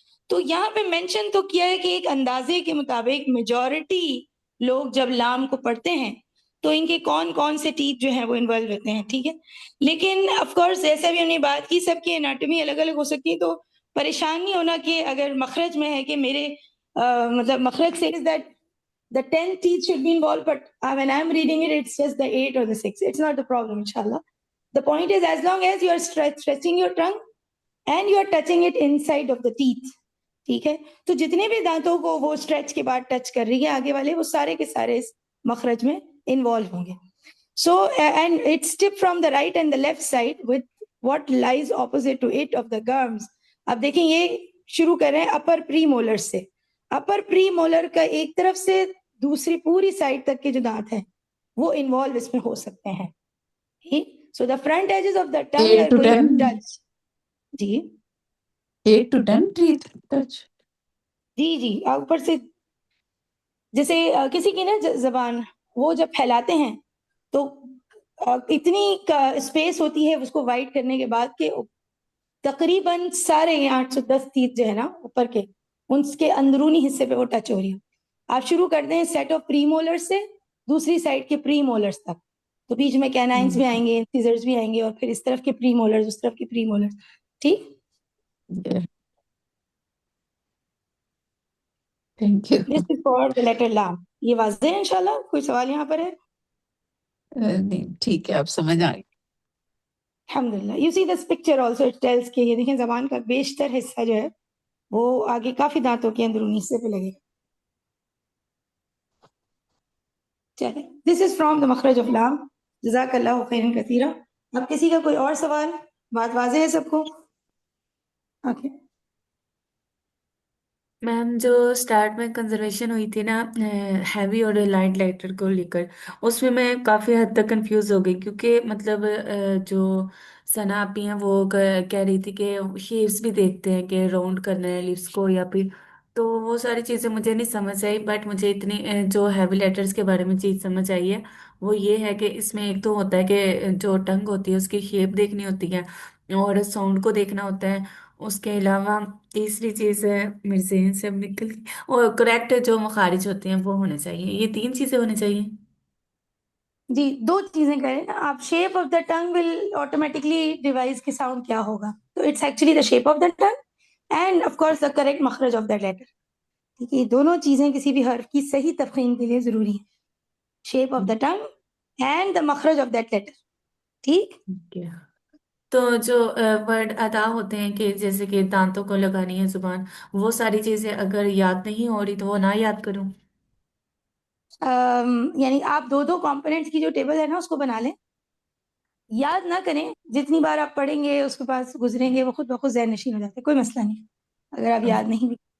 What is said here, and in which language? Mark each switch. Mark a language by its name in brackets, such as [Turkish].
[Urdu] تو یہاں پہ مینشن تو کیا ہے کہ ایک اندازے کے مطابق میجورٹی لوگ جب لام کو پڑھتے ہیں تو ان کے کون کون سے ٹیتھ جو ہیں وہ انوالو ہوتے ہیں ٹھیک ہے. لیکن آف کورس جیسا بھی ہم نے بات کی سب کی اناٹمی الگ الگ ہو سکتی ہے تو پریشان نہیں ہونا کہ اگر مخرج میں ہے کہ میرے مطلب مخرج سے [English] is that the 10 teeth should be involved but when I'm reading it it's just the 8 or the 6. It's not the problem inshallah. The point is as long as you are stretching your tongue and you are touching it inside of the teeth [Urdu] ٹھیک ہے. تو جتنے بھی دانتوں کو وہ stretch کے بعد ٹچ کر رہی ہے آگے والے وہ سارے کے سارے اس مخرج میں انوالو ہوں گے. [English] So and its tip from the right and the left side with what lies opposite to it of the gums. [Urdu] اب دیکھیں یہ شروع کر رہے ہیں اپر پری مولر سے. اپر پری مولر کا ایک طرف سے دوسری پوری سائڈ تک کے جو دانت ہیں وہ انوالو اس میں ہو سکتے ہیں. [English] So the front edges of the tongue are going to touch. [Urdu] جی [English] 8 to 10 teeth touch. [Urdu] جی اوپر سے جیسے کسی کی نا زبان وہ جب پھیلاتے ہیں تو اتنی اسپیس ہوتی ہے اس کو وائڈ کرنے کے بعد کہ تقریباً سارے 810 تیت جو ہے نا اوپر کے ان کے اندرونی حصے پہ وہ ٹچ ہو رہی ہو. آپ شروع کرتے ہیں سیٹ آف پری مولر سے دوسری سائڈ کے پری مولرز تک تو بیچ میں کینائنز بھی آئیں گے سیزرز بھی آئیں گے اور پھر اس طرف کے پری مولرز اس طرف کے پری مولرز ٹھیک. [English] Thank you. This is for the letter لام. [Urdu] یہ واضح ہے انشاءاللہ. کوئی سوال یہاں پر ہے؟ نہیں ٹھیک ہے اب سمجھ آ گئی. الحمدللہ. [English] You see this picture also it tells [Urdu] کہ یہ دیکھیں زبان کا بیشتر حصہ جو ہے وہ آگے کافی دانتوں کے اندرونی حصے پہ لگے گا. چلیں [English] this is from the مخرج of لام. [Arabic] جزاک اللہ خیرا کثیرا. [Urdu] اب کسی کا کوئی اور سوال؟ بات واضح ہے سب کو؟ اوکے. میم جو اسٹارٹ میں کنزرویشن ہوئی تھی نا ہیوی اور لائٹ لائٹر کو لے کر اس میں کافی حد تک کنفیوز ہو گئی کیونکہ مطلب جو ثنا آپی ہیں وہ کہہ رہی تھی کہ شیپس بھی دیکھتے ہیں کہ راؤنڈ کرنا ہے لپس کو یا پھر تو وہ ساری چیزیں مجھے نہیں سمجھ آئی بٹ مجھے اتنی جو ہیوی لیٹرز کے بارے میں چیز سمجھ آئی ہے وہ یہ ہے کہ اس میں ایک تو ہوتا ہے کہ جو ٹنگ ہوتی ہے اس کی شیپ دیکھنی ہوتی ہے اور ساؤنڈ کو دیکھنا ہوتا ہے. اس کے علاوہ تیسری چیز ہے میرے ذہن سے اب نکل گئی اور کریکٹ جو مخارج ہوتے ہیں وہ ہونے چاہیے. یہ 3 چیزیں ہونی چاہیے. جی 2 چیزیں کریں نا آپ. [English] shape of the tongue will automatically devise [Urdu] کے ساؤنڈ کیا ہوگا تو [English] It's actually the shape of the tongue and of course the correct مخرج of the letter. [Urdu] ٹھیک ہے یہ دونوں چیزیں کسی بھی حرف کی صحیح تفخیم کے لیے ضروری ہیں. [English] Shape of the tongue and the مخرج of that letter. [Urdu] ٹھیک. تو جو ورڈ ادا ہوتے ہیں کہ جیسے کہ دانتوں کو لگانی ہے زبان وہ ساری چیزیں اگر یاد نہیں ہو رہی تو وہ نہ یاد کروں. یعنی آپ 2 کمپوننٹس کی جو ٹیبل ہے نا اس کو بنا لیں. یاد نہ کریں جتنی بار آپ پڑھیں گے اس کے پاس گزریں گے وہ خود بخود ذہن نشین ہو جاتا ہے. کوئی مسئلہ نہیں اگر آپ یاد نہیں بھی.